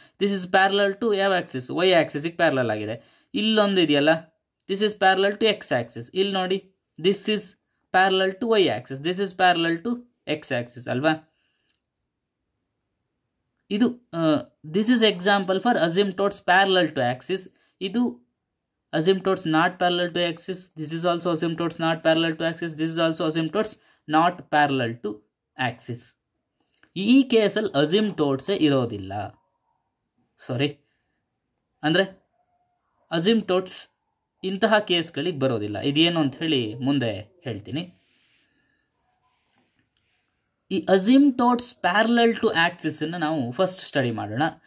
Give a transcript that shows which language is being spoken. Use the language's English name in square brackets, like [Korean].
[English] this is parallel to [Kannada] ಯಾವ Axis? Y ಆಕ್ಸಿಸ್ಗೆ parallel ಆಗಿದೆ. ಇಲ್ಲೊಂದು ಇದೆಯಲ್ಲ, [English] This is parallel to X axis. [Kannada] ಇಲ್ಲಿ ನೋಡಿ, [English] this is parallel to Y axis, this is parallel to X axis [Kannada] ಅಲ್ವಾ. ಇದು [English] This is example for asymptotes parallel to axis. [Kannada] ಇದು [English] asymptotes not parallel to axis, this is also asymptotes not parallel to axis, this is also asymptotes not parallel to axis. [Kannada] ಈ ಕೇಸಲ್ಲಿ ಅಸಿಂಪ್ಟೋಟ್ಸೇ ಇರೋದಿಲ್ಲ, ಸಾರಿ ಅಂದರೆ ಅಸಿಂಪ್ಟೋಟ್ಸ್ ಇಂತಹ ಕೇಸ್ಗಳಿಗೆ ಬರೋದಿಲ್ಲ. ಇದೇನು ಅಂತ ಹೇಳಿ ಮುಂದೆ ಹೇಳ್ತೀನಿ. ಈ ಅಸಿಂಪ್ಟೋಟ್ಸ್ ಪ್ಯಾರಲಲ್ ಟು ಆಕ್ಸಿಸನ್ನು ನಾವು ಫಸ್ಟ್ ಸ್ಟಡಿ ಮಾಡೋಣ.